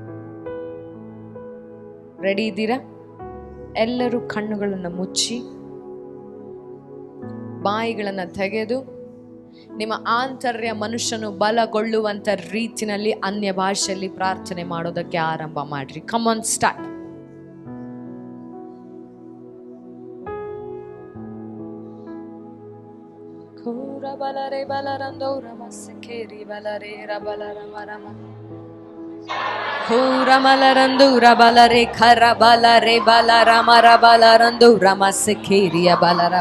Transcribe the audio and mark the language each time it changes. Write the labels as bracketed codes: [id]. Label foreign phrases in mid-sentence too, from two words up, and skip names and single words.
[kn] ರೆಡಿ ಇದ್ದೀರಾ? ಎಲ್ಲರೂ ಕಣ್ಣುಗಳನ್ನು ಮುಚ್ಚಿ ಬಾಯಿಗಳನ್ನು ತೆಗೆದು ನಿಮ್ಮ ಆಂತರ್ಯ ಮನುಷ್ಯನು ಬಲಗೊಳ್ಳುವಂತ ರೀತಿಯಲ್ಲಿ ಅನ್ಯ ಭಾಷೆಯಲ್ಲಿ ಪ್ರಾರ್ಥನೆ ಮಾಡೋದಕ್ಕೆ ಆರಂಭ ಮಾಡ್ರಿ. [en] Come on, [kn] ಸ್ಟಾರ್ಟ್. ಬಲರೆ ಬಲರಂದೋ ರಮಸಕೇರಿ ಬಲರೆ ರಬಲರ ಮರಮ ರಮಲರಂದು ರಬಲರೆ ಖರ ಬಲರೆ ಬಲರ ಮರ ಬಲರಂದು ರಮಸಕೇರಿಯ ಬಲರಬ.